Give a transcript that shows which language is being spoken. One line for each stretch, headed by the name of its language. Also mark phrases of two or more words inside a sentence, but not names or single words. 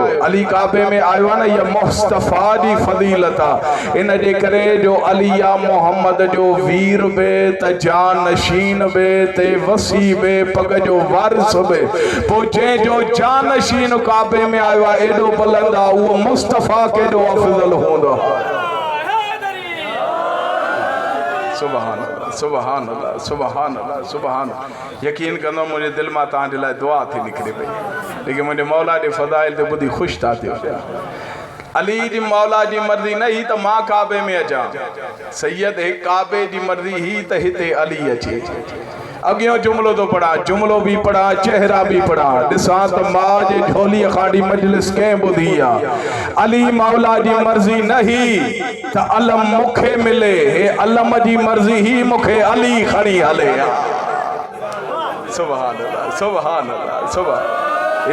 Sindhi: अली काबे में आयो आहे न, इहा मुस्तफ़ा जी फज़ीलत आहे। इन जे करे जो अली आहे मोहम्मद जो वीर बि त जान नशीन बि ते वसी बि पग जो वारिस बि। पोइ जंहिंजो जान नशीन काबे में आयो आहे एॾो बुलंद आहे, उहो मुस्तफ़ा केॾो अफ़ज़ल हूंदो।
Arabic: सुभान अल्लाह सुभान अल्लाह सुभान अल्लाह सुभान।
Sindhi: यकीन कंदो मुंहिंजे दिलि मां तव्हांजे लाइ दुआ थी निकिरे पई, लेकिन मुंहिंजे मौला जे फ़ज़ाइल ते ॿुधी ख़ुशि था थियो। अली जी मौला जी मर्ज़ी न ही त मां काबे में अचां, सैयद हे काबे जी मर्ज़ी ही त हिते अली अचे। अॻियों जुमिलो तो पढ़ा,
Urdu: جملہ بھی پڑھا، چہرہ بھی پڑھا.
Sindhi: ॾिसां त मां जे झोली खाड़ी मजलिस कंहिं ॿुधी आहे। अली मौला जी मर्ज़ी न ही त अलम मूंखे मिले, हे अलम जी मर्ज़ी ही मूंखे अली खणी हले।
Arabic: सुभान अल्लाह सुभान अल्लाह सुभान।